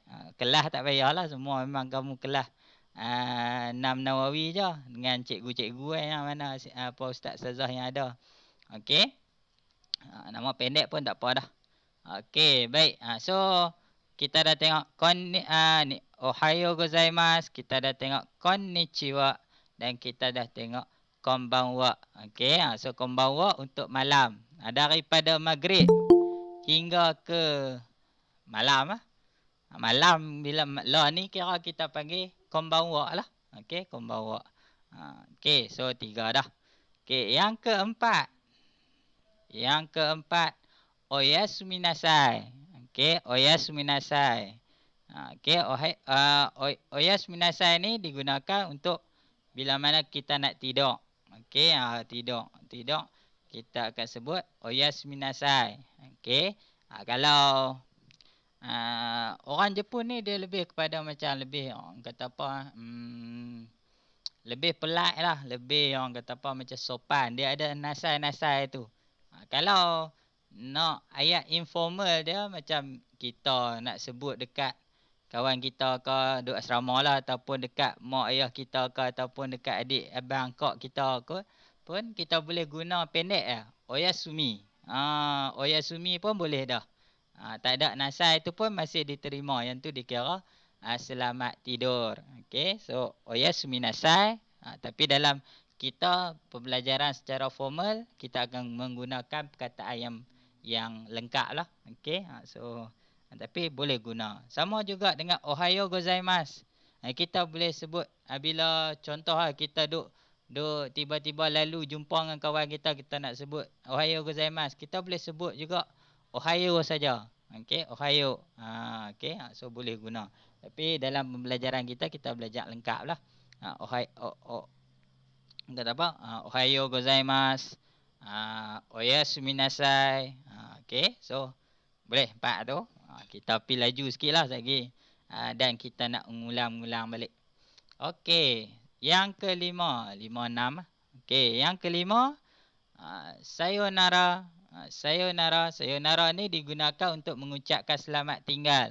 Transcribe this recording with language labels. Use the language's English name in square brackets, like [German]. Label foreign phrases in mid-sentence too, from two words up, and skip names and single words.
[Malay] Kelas tak payahlah, semua memang kamu kelas 6 Nawawi je dengan cikgu-cikgu yang mana apa ustaz ustazah yang ada. Okey. Nama pendek pun tak apa dah. Okey, baik. So kita dah tengok ni [Japanese] おはようございます, [Malay] kita dah tengok konnichiwa dan kita dah tengok konbanwa. Okey, so konbanwa untuk malam. Daripada maghrib hingga ke malam malam bila lah ni kira kita panggil konbanwa lah. Okey, konbanwa. Okey, so 3 dah. Okey, yang keempat. [Japanese] おやすみなさい. Okey, おやすみなさい. [Malay] Okey, [Japanese] おやすみなさい [Malay] ni digunakan untuk bila mana kita nak tidur. Okey, tidur. Kita akan sebut [Japanese] おやすみなさい. [Malay] Okey. Kalau orang Jepun ni dia lebih kepada macam lebih orang kata apa lebih polite lah, lebih orang kata apa macam sopan. Dia ada nasai-nasai tu. Kalau nak ayat informal dia macam kita nak sebut dekat kawan kita ke duduk asrama lah, ataupun dekat mak ayah kita ke, ataupun dekat adik abang kak kita ke, pun kita boleh guna pendek lah. Oyasumi. Oyasumi pun boleh dah. Tak ada nasai tu pun masih diterima. Yang tu dikira selamat tidur. Okey, so [Japanese] おやすみなさい. [Malay] Tapi dalam kita pembelajaran secara formal, kita akan menggunakan perkataan yang lengkap lah. Okey, so tapi boleh guna. Sama juga dengan [Japanese] おはようございます. [Malay] Kita boleh sebut bila contoh kita duk tiba-tiba lalu jumpa dengan kawan kita, kita nak sebut [Japanese] おはようございます. [Malay] Kita boleh sebut juga ohayo saja. Okey, ohayo. Okey, so boleh guna. Tapi dalam pembelajaran kita belajar lengkap lah. Kata apa? [Japanese] おはようございます。おやすみなさい. [Malay] Okey, so boleh 4 tu. Kita pergi laju sikit lah lagi. Dan kita nak ulang balik. Okey, yang kelima. 5, 6. Okey, yang kelima. Sayonara. Sayonara ni digunakan untuk mengucapkan selamat tinggal.